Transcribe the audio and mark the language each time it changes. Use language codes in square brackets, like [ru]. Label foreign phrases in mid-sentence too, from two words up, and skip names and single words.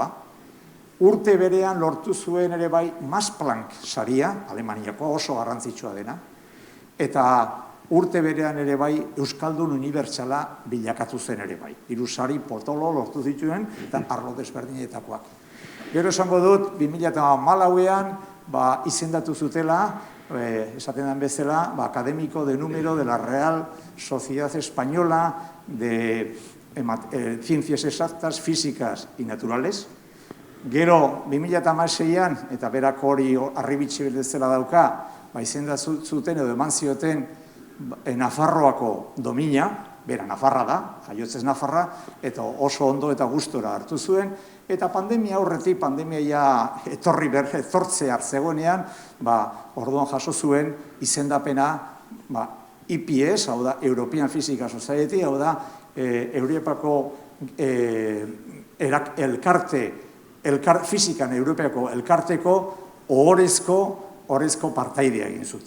[eu] Urte berean lortu zuen ere bai Max Planck saria, Alemaniako oso garrantzitsua dena, eta urte berean ere bai Euskaldun unibertsala bilakatu zen ere bai. 3 sari potolo lortu zituen eta arlo desberdinetakoak. Gero esango dut, 2014an izendatu zutela, esaten den bezala, akademiko [es] de número de la Real Sociedad Española de Ciencias Exactas, Físicas y Naturales. [eu] Gero, 2016an, eta berak hori arribitxe bezala dauka, izendatu zuten edo eman zioten Nafarroako domina, bera Nafarra da, jaiotzez Nafarra, eta oso ondo eta gustora hartu zuen, eta pandemia aurretik, pandemia etortzea zegoenean, orduan jaso zuen izendapena EPS, hau da, European Physical Society, hau da, Europako fizikan Europako elkarteko ohorezko partaidea egin zuten.